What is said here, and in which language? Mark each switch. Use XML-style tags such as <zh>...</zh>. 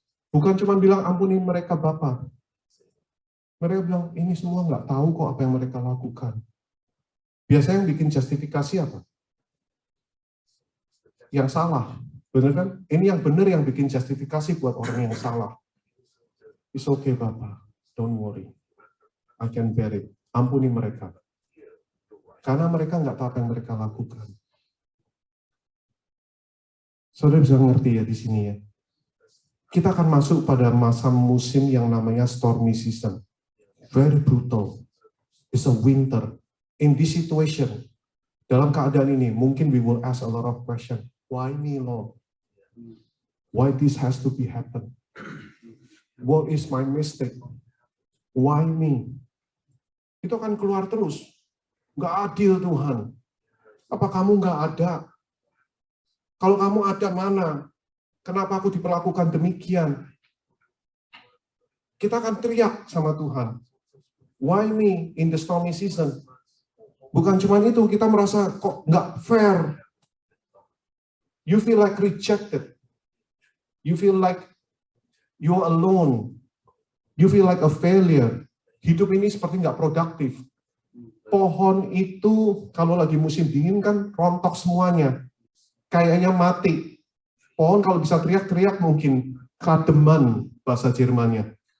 <id>Bukan cuma bilang ampuni mereka Bapa. Mereka bilang, ini semua nggak tahu kok apa yang mereka lakukan. Biasanya yang bikin justifikasi apa? Yang salah. Benar kan? Ini yang benar yang bikin justifikasi buat orang yang salah.</id> <en>It's okay Bapak, don't worry. I can bear it.</en> <id>Ampuni mereka. Karena mereka nggak tahu apa yang mereka lakukan. Saudara bisa ngerti ya di sini ya. Kita akan masuk pada masa musim yang namanya</id> <en>stormy season. Very brutal. It's a winter. In this situation,</en> <id>dalam keadaan ini, mungkin</id> <en>we will ask a lot of questions. Why me, Lord? Why this has to be happen? What is my mistake? Why me?</en> <id>Itu akan keluar terus. Nggak adil Tuhan. Apa kamu nggak ada? Kalau kamu ada mana? Kenapa aku diperlakukan demikian? Kita akan teriak sama Tuhan.</id> <en>Why me in the stormy season?</en> <id>Bukan cuma itu, kita merasa kok nggak fair.</id> <en>You feel like rejected. You feel like you're alone. You feel like a failure.</en> <id>Hidup ini seperti nggak produktif. Pohon itu kalau lagi musim dingin kan rontok semuanya. Kayaknya mati. Pohon kalau bisa teriak-teriak mungkin kademan bahasa Jermannya.</id>